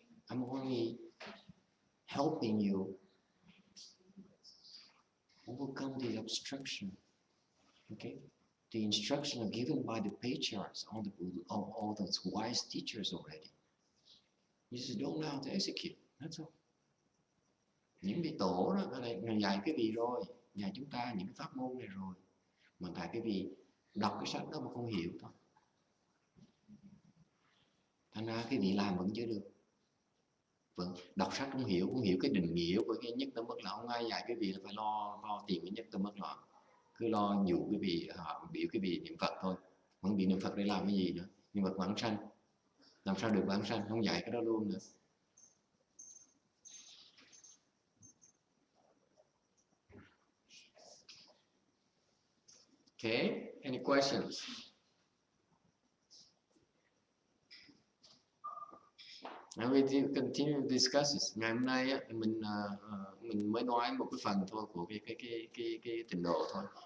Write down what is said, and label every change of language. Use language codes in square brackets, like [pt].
[en] I'm only helping you overcome the obstruction Okay, the instruction are given by the patriarchs, all those wise teachers already. You just don't know how to execute. That's all. [vi] Những vị tổ đó là dạy cái vị rồi, dạy chúng ta những cái pháp môn này rồi, mà tại cái vị đọc cái sách đó mà không hiểu thôi. Thành ra cái vị làm vẫn chưa được. Vâng, đọc sách không hiểu cái định nghĩa của cái nhất tâm bất loạn. Không ai dạy cái vị là phải lo tìm cái nhất tâm bất loạn. Cứ lo dụ cái vị họ biểu cái vị niệm Phật thôi. Vẫn bị niệm Phật để làm cái gì nữa? Niệm Phật vãng sanh. Làm sao được vãng sanh? Không dạy cái đó luôn nữa. [en] Okay, any questions? Now we continue to discuss this. [vi] Ngày hôm nay mình mới nói một cái phần thôi của cái trình độ thôi.